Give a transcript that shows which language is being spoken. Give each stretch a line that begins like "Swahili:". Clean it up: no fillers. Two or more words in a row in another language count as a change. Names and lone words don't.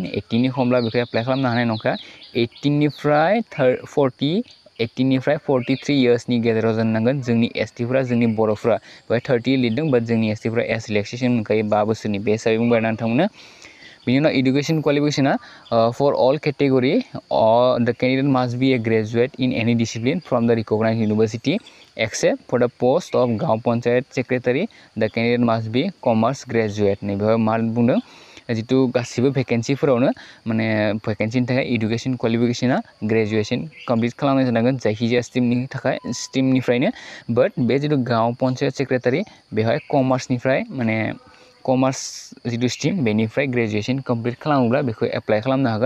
Bodo: 18नि खमब्ला बेखौ एप्लाइ खालामनो हानाय नंखाया। 18निफ्राय 43 इयार्सनि गेजेराव जानांगोन जोंनि एसटिफोरा, जोंनि बर'फ्रा। बेवहाय 30 लिरदों, बाट जोंनि एसटिफोरा
English: age relaxation
Bodo: मोनखायो 5 बोसोरनि। बे हिसाबै बुंबाय ना नोंथांमोननो। बिनि उनाव
English: education qualification for all category the candidate must be a graduate in any discipline from the recognized university except for the post of gaon panchayat secretary the candidate must be commerce graduate.
Bodo: नै बेवहाय मा बुंदों, जितु गासिबो भेकेन्सिफोरावनो माने भेकेन्सिनि थाखाय
English: education qualification graduation complete
Bodo: खालामनाय जानांगोन जायखिजाया स्ट्रिमनिफ्रायनो। बाट बे जितु गाँव पंचायत सेक्रेटारि बेवहाय कमार्सनिफ्राय माने कमार्स जितु स्ट्रिम बेनिफ्राय
English: graduation complete
Bodo: खालामोब्ला बेखौ एप्लाइ खालामनो हागोन।